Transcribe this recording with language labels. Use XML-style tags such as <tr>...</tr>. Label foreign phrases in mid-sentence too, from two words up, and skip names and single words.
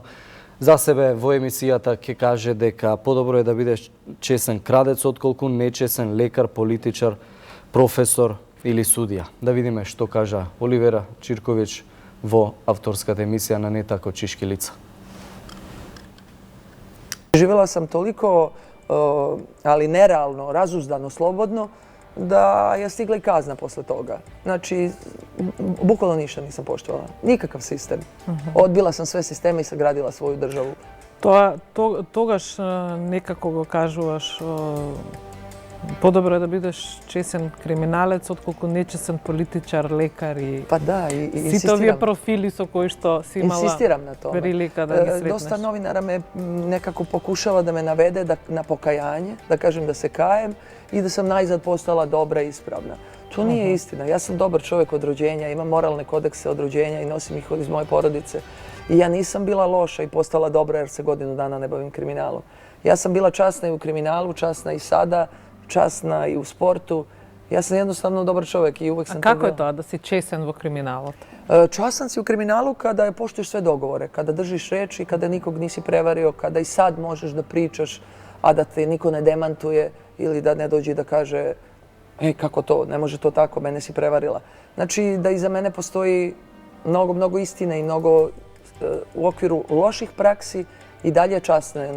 <mk>За себе во емисијата ќе каже дека подобро е да бидеш чесен крадец отколку нечесен лекар, политичар, професор или судија. Да видиме што кажа Оливера Чирковиќ во авторската емисија на Анета Кочишки "Лица".</mk> <sr>Живела sam toliko, ali nerealno, razuzdano, slobodno, da je stigla i kazna posle toga. Znači, bukvalno ništa nisam poštovala. Nikakav sistem. Odbila sam sve sisteme i sagradila svoju državu.</sr> <mk>Тогаш некако го кажуваш подобро е да бидеш чесен криминалец отколку нечесен политичар, лекар и</mk> <sr>Pa da, i</sr> <mk>сите овие</mk> <sr>insistiram.</sr> <mk>профили со кои што си имала</mk> <sr>Insistiram na tome.</sr> <mk>прилика да ги сретнеш.</mk> <sr>Dosta novinara me nekako pokušava da me navede na pokajanje, da kažem da se kajem i da sam najzad postala dobra i ispravna. To nije istina. Ja sam dobar čovjek od rođenja, imam moralne kodekse od rođenja i nosim ih iz moje porodice. I ja nisam bila loša i postala dobra jer se godinu dana ne bavim kriminalom. Ja sam bila časna i u kriminalu, časna i sada, časna i u sportu. Ja sam jednostavno dobar čovjek i uvek sam</sr> <mk>А како</mk> <sr>bila.</sr> <mk>е тоа да си чесен во криминалот?</mk> <sr>Častan si u kriminalu kada poštuješ sve dogovore, kada držiš reč i kada nikog nisi prevario, kada i sad možeš da pričaš, a da te niko ne demantuje ili da ne dođe da kaže kako to, ne može to tako, mene si prevarila. Znači da iza mene postoji mnogo istine i mnogo u okviru loših praksi i dalje častan.</sr>